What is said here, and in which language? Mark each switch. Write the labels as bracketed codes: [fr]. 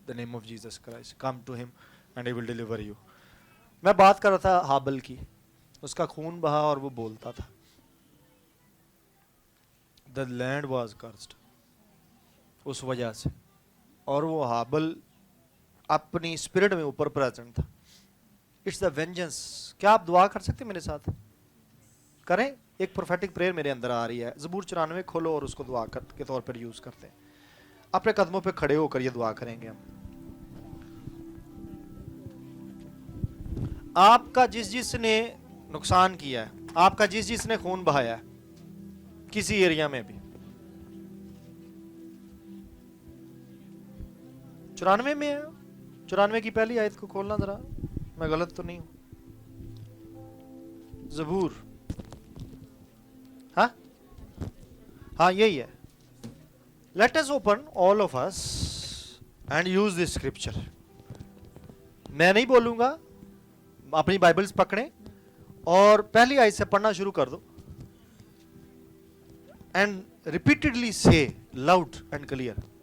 [en] the name of Jesus Christ. Come to him and he will deliver you. [ur] میں بات کر رہا تھا حابل کی, اس کا خون بہا اور وہ بولتا تھا. [en] The land was cursed. [ur] اس وجہ سے, اور وہ حابل اپنی اسپرٹ میں اوپر پریزنٹ تھا. [en] It's the vengeance. [ur] کیا آپ دعا کر سکتے میرے ساتھ؟ کریں. ایک پروفیٹک پریئر میرے اندر آ رہی ہے. زبور 94 کھولو اور اس کو دعا کے طور پر یوز کرتے ہیں. اپنے قدموں پہ کھڑے ہو کر یہ دعا کریں گے ہم. آپ کا جس نے نقصان کیا ہے, آپ کا جس نے خون بہایا ہے کسی ایریا میں بھی, 94 میں ہے. 94 کی پہلی آیت کو کھولنا ذرا, میں غلط تو نہیں ہوں. زبور, ہاں یہی ہے. [en] Let us open all of us and use this scripture. [ur] میں نہیں بولوں گا, اپنی بائبلز پکڑیں اور پہلی آیت سے پڑھنا شروع کر دو. [en] And repeatedly say loud and clear.